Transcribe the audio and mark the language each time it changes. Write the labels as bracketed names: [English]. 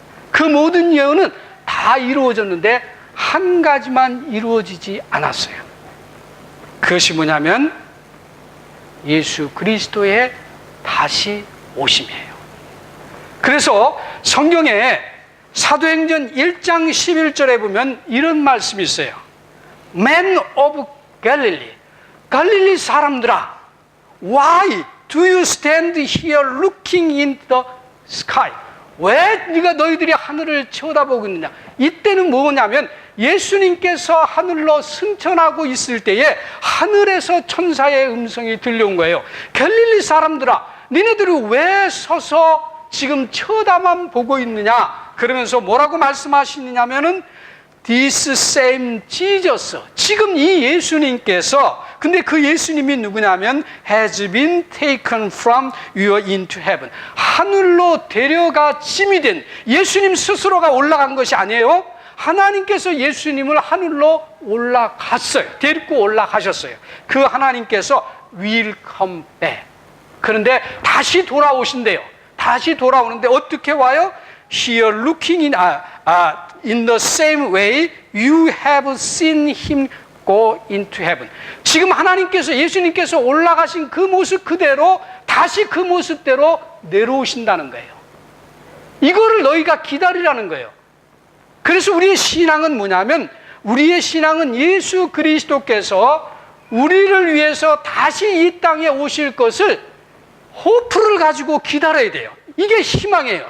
[Korean] 그 모든 예언은 다 이루어졌는데 한 가지만 이루어지지 않았어요. 그것이 뭐냐면 예수 그리스도의 다시 오심이에요. 그래서 성경에 사도행전 1장 11절에 보면 이런 말씀이 있어요. [English] Man of Galilee, [Korean] 갈릴리 사람들아, [English] why do you stand here looking in the sky? [Korean] 왜 너희들이 하늘을 쳐다보고 있느냐? 이때는 뭐냐면 예수님께서 하늘로 승천하고 있을 때에 하늘에서 천사의 음성이 들려온 거예요. 갈릴리 사람들아, 니네들이 왜 서서 지금 쳐다만 보고 있느냐? 그러면서 뭐라고 말씀하시느냐면은 [English] This same Jesus, [Korean] 지금 이 예수님께서, 근데 그 예수님이 누구냐면 [English] has been taken from you into heaven, [Korean] 하늘로 데려가 짐이 된, 예수님 스스로가 올라간 것이 아니에요. 하나님께서 예수님을 하늘로 올라갔어요. 데리고 올라가셨어요. 그 하나님께서 [English] will come back. [Korean] 그런데 다시 돌아오신대요. 다시 돌아오는데 어떻게 와요? [English] Here looking in the same way you have seen him go into heaven. [Korean] 지금 하나님께서, 예수님께서 올라가신 그 모습 그대로 다시 그 모습대로 내려오신다는 거예요. 이거를 너희가 기다리라는 거예요. 그래서 우리의 신앙은 뭐냐면, 우리의 신앙은 예수 그리스도께서 우리를 위해서 다시 이 땅에 오실 것을 호프를 가지고 기다려야 돼요. 이게 희망이에요.